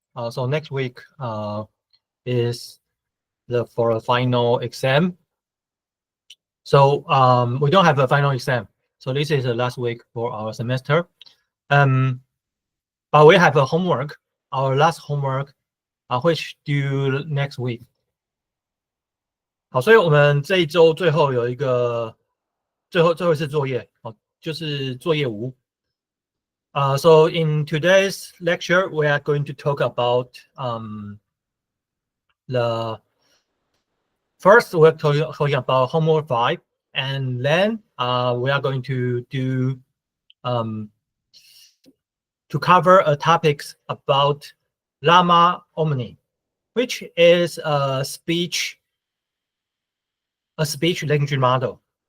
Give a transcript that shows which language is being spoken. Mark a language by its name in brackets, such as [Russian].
[English] So next week is for a final exam. So we don't have a final exam. So this is the last week for our semester. But we have a homework, our last homework, which due next week. [Chinese] 好，所以我们这一周最后有一个最后一次作业，就是作业5。 [English] So in today's lecture, we are going to talk about the first we're talking about homework 5, and then we are going to do to cover a topics about Llama Omni, which is a speech language model.